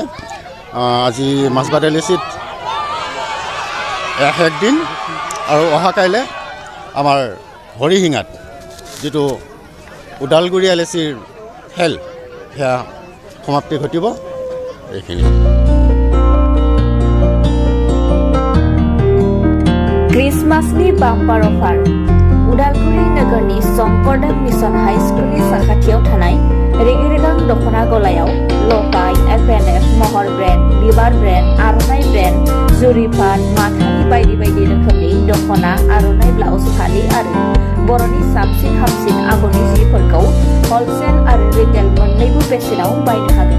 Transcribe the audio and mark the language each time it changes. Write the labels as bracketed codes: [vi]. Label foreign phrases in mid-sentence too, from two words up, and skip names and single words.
[as] আজি মাছবাদ LICত 1 দিন আৰু অহা কাইলৈ আমাৰ হৰিশিঙাত যিটো ওদালগুৰি LICৰ খেল সেয়া সমাপ্তি ঘটিব। এইখিনি [brx] क्रिसमासनि बाम्पार अफार उदालगुरि नोगोरनि शंकरदेव मिशन हाई स्कुलनि साखाथियाव थानाय रेगे-रेगां दख'ना गलायाव लफाय, FNF, महर ब्रेन्ड, बिबार ब्रेन्ड, आर'नाइ ब्रेन्ड, जुरिफान, माथानि बायदि बायदि रोखोमनि दख'ना, आर'नाइ ब्लाउस, फालि आरो बर'नि साबसिन हामसिन आगरनि जिफोरखौ हलसेल आरो रिटेल मोन्नैबो बेसेनाव बायनो हागोन।